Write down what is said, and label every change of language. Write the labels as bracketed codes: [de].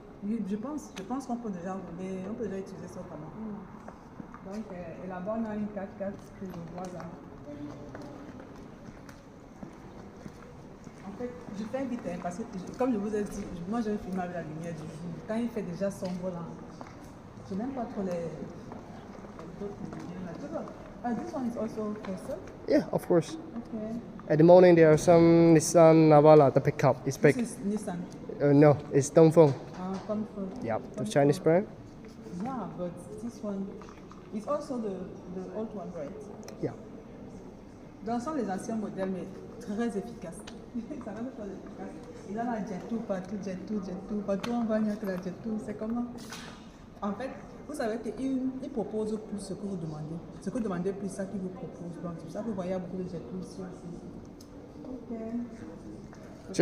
[fr] Oui, je pense qu'on peut déjà rouler, on peut déjà utiliser ça comme Donc, et là-bas, on a une 4x4 que je vois là. En fait, je fais vite parce que, comme je vous ai dit, moi je filme avec la lumière du jour. Quand il fait déjà sombre là, je n'aime pas trop les autres lumières là. [en] This one is also for sale? Yeah, of course. Okay. At the morning there are some Nissan Navara, the pickup is big. This is Nissan. No, it's Dongfeng. Comfort. Yeah, the Chinese brand. Yeah, but this one is also the old one, right? Yeah. [fr] Donc, ce sont les anciens modèles, mais très efficaces. Ça va être très efficace. Il y a la Jet2 partout, Jet2. Partout on va, il n'y a que la Jet2. C'est comment? En fait, vous savez qu'il propose plus ce que vous demandez. Ce que vous demandez plus, ça qu'il vous propose. Donc, c'est ça que vous voyez beaucoup de Jet2 ici aussi.